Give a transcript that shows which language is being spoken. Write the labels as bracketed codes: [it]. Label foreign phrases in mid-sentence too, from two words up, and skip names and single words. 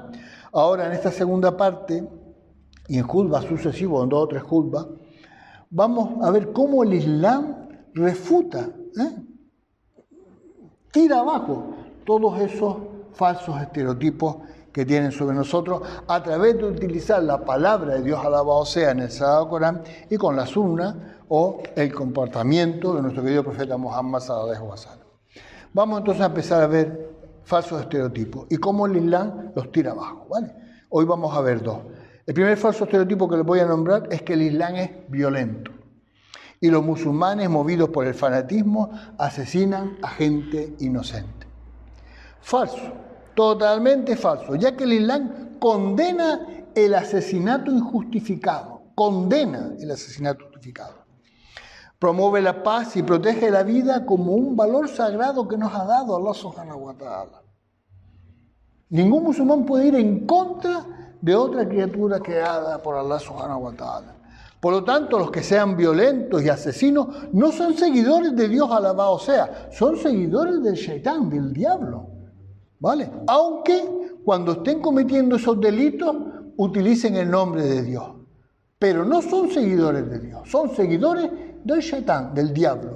[es] Ahora, en esta segunda parte, y en Juzba sucesivos, en 2 o 3 Juzbas, vamos a ver cómo el Islam refuta, tira abajo todos esos falsos estereotipos que tienen sobre nosotros a través de utilizar la palabra de Dios, alabado sea, en el Sagrado Corán y con la sunna o el comportamiento de nuestro querido profeta Muhammad [ar] صلى الله عليه وسلم. [es] Vamos entonces a empezar a ver falsos estereotipos y cómo el Islam los tira abajo, ¿vale? Hoy vamos a ver dos. El primer falso estereotipo que les voy a nombrar es que el Islam es violento y los musulmanes, movidos por el fanatismo, asesinan a gente inocente. Falso, totalmente falso, ya que el Islam condena el asesinato injustificado, promueve la paz y protege la vida como un valor sagrado que nos ha dado Allah [ar] سبحانه وتعالى. [es] Ningún musulmán puede ir en contra de otra criatura creada por Allah [ar] سبحانه وتعالى. [es] Por lo tanto, los que sean violentos y asesinos no son seguidores de Dios, alabado sea, son seguidores del Shaitán, del diablo, ¿vale? Aunque cuando estén cometiendo esos delitos utilicen el nombre de Dios, pero no son seguidores de Dios, son seguidores del Shaitán, del diablo.